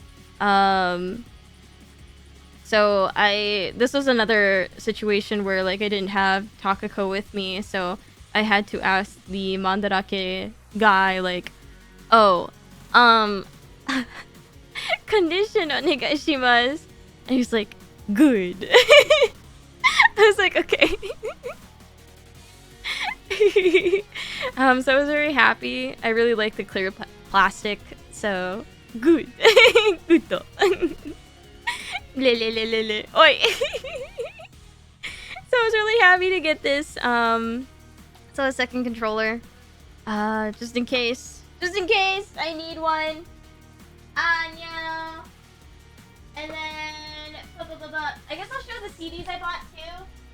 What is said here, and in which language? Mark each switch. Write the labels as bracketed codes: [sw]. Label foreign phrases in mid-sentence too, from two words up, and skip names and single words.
[en] So this was another situation where like I didn't have Takako with me, so I had to ask the Mandarake guy like, oh, condition onegaishimasu. And he's like, good. I was like, okay. So I was very happy. I really like the clear plastic, so good. Good. Le le le le le. Oi. So I was really happy to get this. So a second controller, just in case I need one. Yeah. And then I guess I'll show the CDs I bought too.